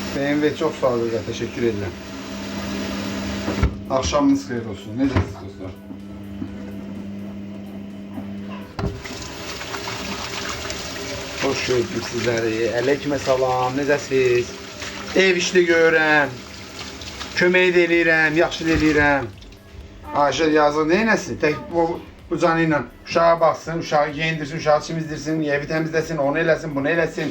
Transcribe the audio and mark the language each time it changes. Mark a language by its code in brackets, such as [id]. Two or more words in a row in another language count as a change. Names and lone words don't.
[tr] Evet, çok sağ olun. Teşekkür ederim. Akşamınız hayır olsun. [az] Necəsiniz dostlar? Hoş gördük sizləri. Aleyküm salam. Necəsiniz? Ev işli görürəm. Kömək də eləyirəm, yaxşı da eləyirəm. Ayşə yazıq neynəsin? Tək bu canı ilə uşağa baxsın, uşağı geyindirsin, uşağı çimizdirsin, evi təmizləsin, onu eləsin, bunu eləsin.